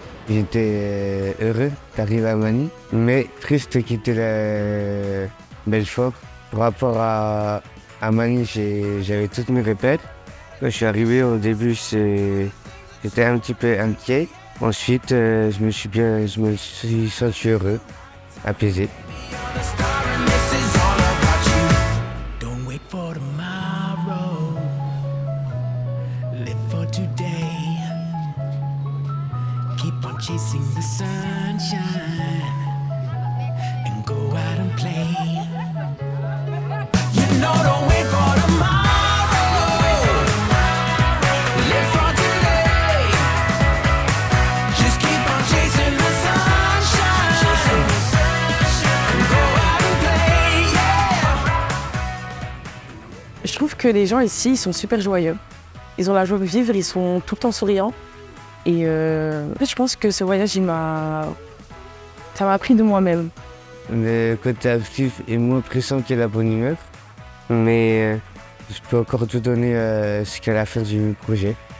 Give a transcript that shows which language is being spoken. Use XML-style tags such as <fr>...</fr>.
<fr>J'étais heureux d'arriver à Manille, mais triste de quitter le Belfort. Par rapport à Manille, j'avais toutes mes répètes. Quand je suis arrivé au début, j'étais un petit peu inquiet. Ensuite, je me suis senti heureux, apaisé.</fr> <en>And this is all about you. Don't wait for tomorrow. Live for today. Keep on chasing the sunshine and go out and play. You know, don't wait for tomorrow. Live for today. Just keep on chasing the sunshine and go out and play. Yeah.</en> <fr>Je trouve que les gens ici, ils sont super joyeux. Ils ont la joie de vivre, ils sont tout le temps souriants. Et en fait, je pense que ce voyage, ça m'a appris de moi-même. Le côté actif est moins pressant que la bonne humeur, mais je peux encore tout donner jusqu'à la fin du projet.</fr>